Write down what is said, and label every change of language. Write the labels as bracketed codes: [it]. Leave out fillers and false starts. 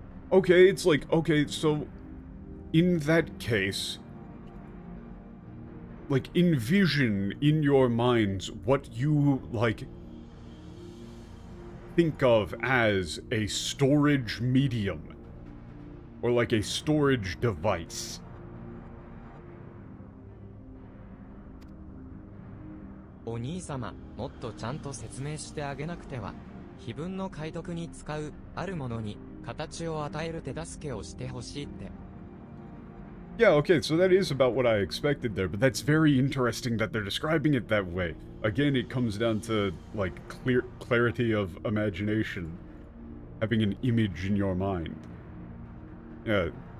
[en] Okay, it's like, okay, so in that case, like, envision in your minds what you, like, think of as a storage medium. Or like a storage device. [ja] お兄様、もっとちゃんと説明してあげなくては。碑文の解読に使う、あるものに、形を与える手助けをしてほしいって。 [en] Yeah, okay, so that is about what I expected there, but that's very interesting that they're describing it that way. Again, it comes down to, like, clarity of imagination. Having an image in your mind. Yeah.